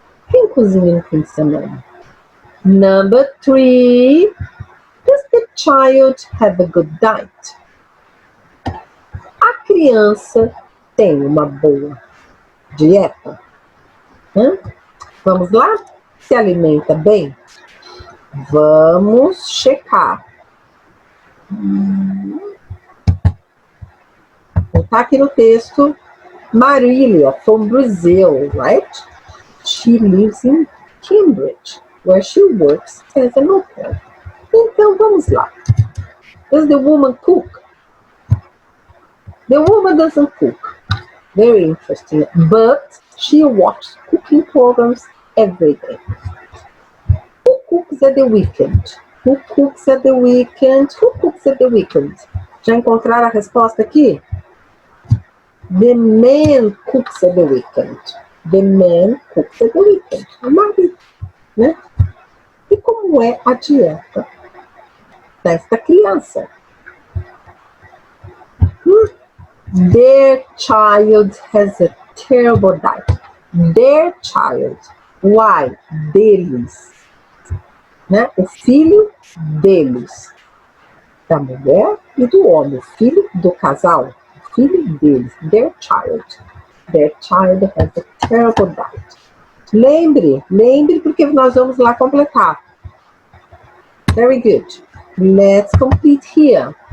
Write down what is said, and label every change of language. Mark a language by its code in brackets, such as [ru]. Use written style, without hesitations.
[pt] Quem cozinha no fim de semana? [en] Number 3. Does the child have a good diet? [pt] A criança tem uma boa dieta? Vamos lá? Se alimenta bem? Vamos checar. Está aqui no texto. [en] Marília, from Brazil, right? She lives in Cambridge, where she works as an au pair. [pt] Então, vamos lá. [en] Does the woman cook? The woman doesn't cook. Very interesting. But she watches cooking programs every day. Who cooks at the weekend? Who cooks at the weekend? Who cooks at the weekend? [pt] Já encontraram a resposta aqui? [en] The man cooks at the weekend. The man cooks at the weekend. [pt] O marido, [en] né? [pt] E como é a dieta desta criança? [en] Their child has a terrible diet. Their child. Why? [pt] Deles. [en] Né? [pt] O filho deles. Da mulher e do homem. O filho do casal. O filho deles. [en] Their child. Their child has a terrible diet. [pt] Lembre porque nós vamos lá completar. [en] Very good. Let's complete here.